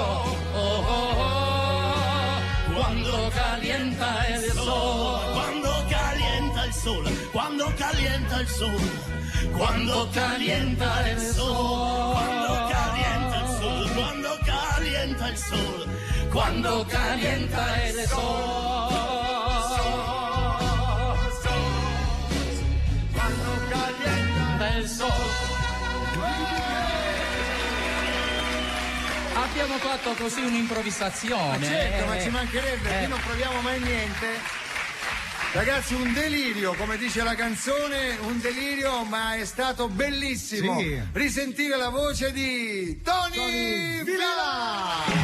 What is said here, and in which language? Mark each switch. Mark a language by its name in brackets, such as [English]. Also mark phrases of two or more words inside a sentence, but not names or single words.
[Spanish] Oh, oh, oh. Cuando calienta el sol, cuando calienta el sol, cuando calienta el sol, cuando calienta el sol, cuando calienta el sol, cuando calienta el sol, cuando calienta el sol. [Italian] Abbiamo fatto così un'improvvisazione. Ma certo, ma ci mancherebbe, qui non proviamo mai niente. Ragazzi, un delirio, come dice la canzone, un delirio, ma è stato bellissimo risentire la voce di Tony Vilà.